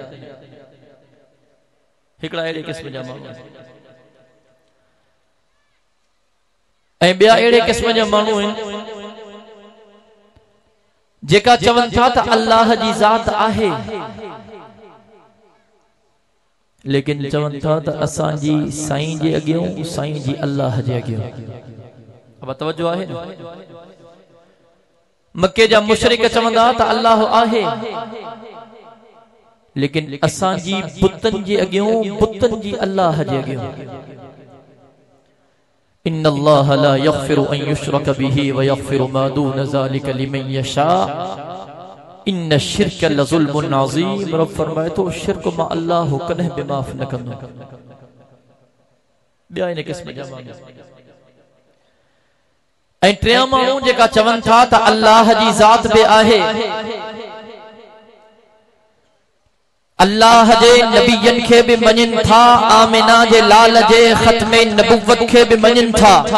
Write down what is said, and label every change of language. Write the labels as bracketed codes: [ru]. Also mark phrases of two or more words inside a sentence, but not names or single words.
[sd] हिकिड़ा अहिड़े क़िस्म जा माण्हू ऐं ॿिया अहिड़े क़िस्म जा माण्हू आहिनि जेका चवनि था त अल्लाह जी ज़ात आहे, लेकिन चवन था त असां जी साईं जे अगियों साईं जी अल्लाह जे अगियों। अब तवज्जो आहे न, मक्के जा मुशरिक चवंदा त अल्लाह आहे, लेकिन असां जी बुतन जे अगियों बुतन जी अल्लाह जे अगियों। [ar] إن الله لا يغفر أن يشرك به ويغفر ما دون ذلك لمن يشاء إن الشرك لظلم عظيم. [sd] रब फरमाए तो शिर्क मा अल्लाह कने बि माफ़ न कंदो। ॿिया इन क़िस्म जा माण्हू ऐं टियां माण्हू जेका चवनि था त अल्लाह जी ज़ात बि आहे, अल्लाह जे नबियन खे भी मञन था, आमिना जे लाल जे ख़त्मे नबुव्वत खे भी मञन था,